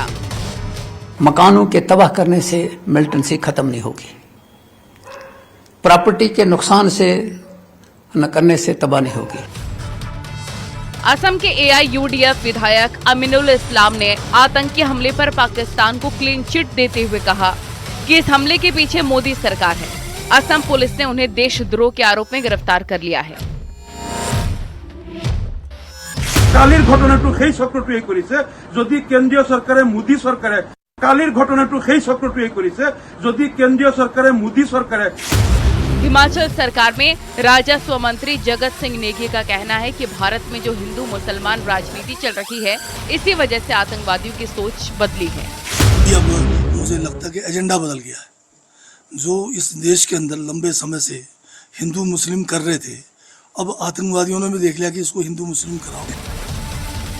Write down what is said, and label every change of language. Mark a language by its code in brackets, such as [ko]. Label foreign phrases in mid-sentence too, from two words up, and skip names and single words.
[hi] मकानों के तबाह करने से मिलिटेंसी खत्म नहीं होगी, प्रॉपर्टी के नुकसान से न करने से तबाह नहीं होगी। असम के AIUDF विधायक अमीनुल इस्लाम ने आतंकी हमले पर पाकिस्तान को क्लीन चिट देते हुए कहा कि इस हमले के पीछे मोदी सरकार है। असम पुलिस ने उन्हें देशद्रोह के आरोप में गिरफ्तार कर लिया है। [as] কালির ঘটনাটো সেই চক্ৰটোৱে কৰিছে যদি কেন্দ্ৰীয় চৰকাৰে মোদী চৰকাৰে কালিৰ ঘটনাটো সেই চক্ৰটোৱে কৰিছে যদি কেন্দ্ৰীয় চৰকাৰে মোদী চৰকাৰে। [hi] हिमाचल सरकार में राजस्व मंत्री जगत सिंह नेगी का कहना है कि भारत में जो हिंदू मुसलमान राजनीति चल रही है, इसी वजह से आतंकवादियों की सोच बदली है। अब मुझे लगता है कि एजेंडा बदल गया है। जो इस देश के अंदर लंबे समय से हिंदू मुस्लिम कर रहे थे, अब आतंकवादियों ने भी देख लिया कि इसको हिंदू मुस्लिम कराओ।